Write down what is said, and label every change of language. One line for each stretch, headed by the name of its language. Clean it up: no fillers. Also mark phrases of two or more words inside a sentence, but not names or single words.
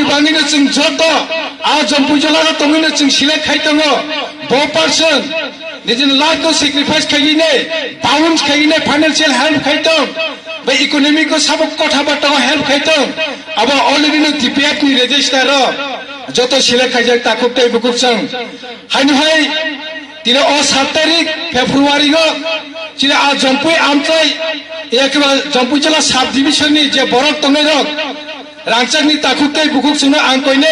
Kok Borok: बाङैनो जों जत आ जमपुर जिल्ला तङैनो जों सिलेक्ट खाय दङ बो पार्सन निजिन लाइफ को सैक्रिफाइस खायिने बाउन्स खायिने
English: financial help
Kok Borok: खायतों बे इकोनॉमी को सब कथा बाटा हेल्प खायतों अब ऑलरेडी नो टीपीएफ नि रजिस्टर जत सिलेक्ट खायजाक ताकुते बुकुकसं हायनो हाय तिने अ 7 तारिख फेब्रुवारी को चिने आ जमपुर आमचाय एकबा जमपुर जिल्ला
English: sub division
Kok Borok: नि जे बरक तंगनाय रक रांचाकनि ताकुते बुकुकसं आं कयने